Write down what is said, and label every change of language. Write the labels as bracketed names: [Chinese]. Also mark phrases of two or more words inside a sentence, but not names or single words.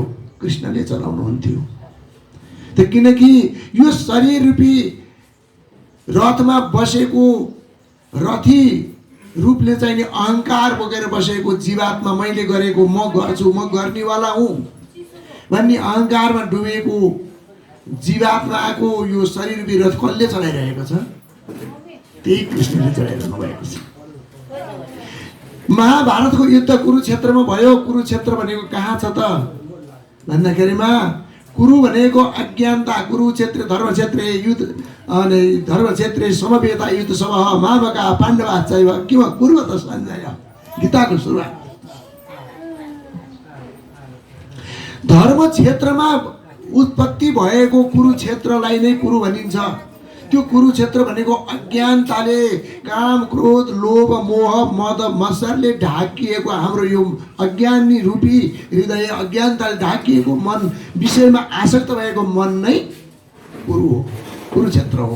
[Nepali] कृष्णले चलाउनुहुन्थ्यो। त किनकि यो शरीर रूपी रथमा बसेको रथी रूपले चाहिँ नि अहंकार बोकेर बसेको जीवात्मा, मैले गरेको म गर्छु, म गर्नेवाला हुँ भन्ने अहंकारमा डुबेको जीवात्माको यो शरीर रूपी रथ कसले चलाइरहेको छ? त्यही कृष्णले चलाइरहनु भएको छ। महाभारतको युद्ध कुरुक्षेत्रमा भयो। कुरुक्षेत्र भनेको कहाँ छ त भन्दाखेरिमा कुरु भनेको अज्ञानता, कुरुक्षेत्र धर्मक्षेत्र युद्ध अनि [Sanskrit] धर्मक्षेत्र समवेता युद्ध सभ मामका पाण्डवा चैव किम कुर्वत सञ्जय। [Nepali] गीताको सुरुवात। धर्म क्षेत्रमा उत्पत्ति भएको कुरुक्षेत्रलाई नै कुरु भनिन्छ। त्यो कुरुक्षेत्र भनेको अज्ञानताले, काम क्रोध लोभ मोह मद मत्सरले ढाकिएको हाम्रो यो अज्ञानी रूपी हृदय, अज्ञानताले ढाकिएको मन, विषयमा आसक्त भएको मन नै कुरु हो, कुरुक्षेत्र हो।